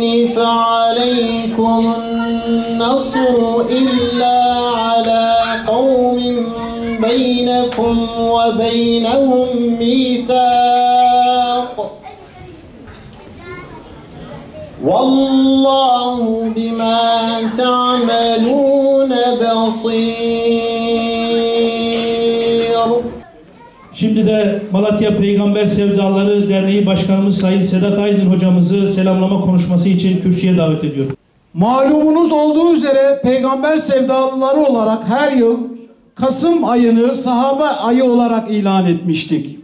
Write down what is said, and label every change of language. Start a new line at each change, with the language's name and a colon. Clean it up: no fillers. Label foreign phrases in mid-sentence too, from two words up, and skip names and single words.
Arabic: فَعَلَيْكُمُ النَّصْرُ إِلَّا عَلَى قَوْمٍ بَيْنَكُمْ وَبَيْنَهُمْ مِيثَاقٌ وَاللّٰهُ بِمَا تَعْمَلُونَ بَصِيرٌ.
Turkish: Şimdi de Malatya Peygamber Sevdaları Derneği Başkanımız Sayın Sedat Aydın hocamızı selamlama konuşması için kürsüye davet ediyorum. Malumunuz olduğu üzere Peygamber Sevdalıları olarak her yıl Kasım ayını sahabe ayı olarak ilan etmiştik.